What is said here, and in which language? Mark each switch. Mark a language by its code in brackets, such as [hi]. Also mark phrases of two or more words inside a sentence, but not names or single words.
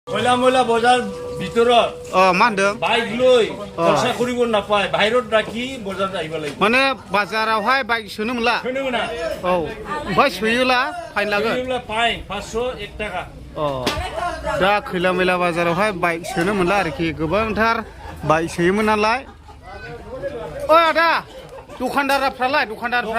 [as] ময়লা ময়লা বজাৰ ভিতৰত [brx] मा होनदों [as] বাইক লৈ খৰচা কৰিব নাপায় বাহিৰত ৰাখি বজাৰত আহিব লাগিব [brx] माने बाजारावहाय बाइक सोनो मोनला खोनो मोना औ ओमफ्राय सोयोला फाइन लागोन सोयोब्ला फाइन 501 टाका दा खैला मैला बाजारावहाय बाइक सोनो मोनला आरोखि गोबांथार बाइक सोयोमोन नालाय ओ आदा दखानदारफ्रालाय दखानदारफ्रा